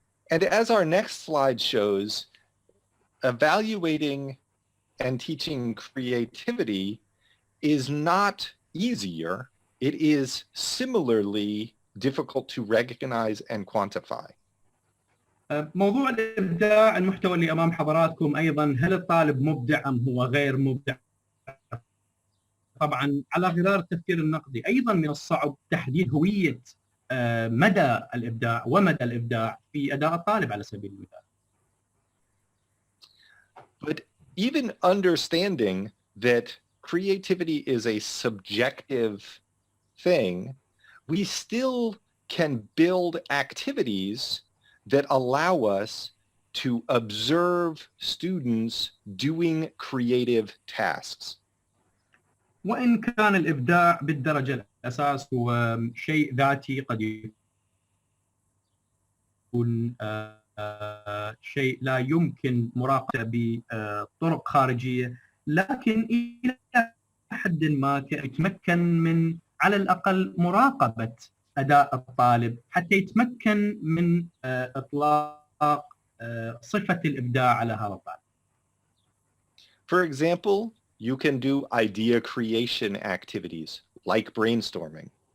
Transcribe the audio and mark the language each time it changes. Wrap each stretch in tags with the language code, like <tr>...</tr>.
<en>And as our next slide shows, evaluating and teaching creativity is not easier. It is similarly difficult to recognize and quantify.</en> <ar>موضوع الإبداع المحتوى اللي أمام حضراتكم أيضا هل الطالب مبدع أم هو غير مبدع؟ طبعا على غرار التفكير النقدي أيضا من الصعب تحديد هوية مدى الإبداع ومدى الإبداع في أداء الطالب على سبيل المثال.</ar> <en>But even understanding that creativity is a subjective thing, we still can build activities that allow us to observe students doing creative tasks.</en> <ar>وإن كان الإبداع بالدرجة الأساس هو شيء ذاتي قد يكون شيء لا يمكن مراقبته بطرق خارجية لكن إلى حد ما يتمكن من على الأقل مراقبة أداء الطالب حتى يتمكن من إطلاق صفة الإبداع على هذا الطالب.</ar> <en>For example, you can do idea creation activities like brainstorming.</en>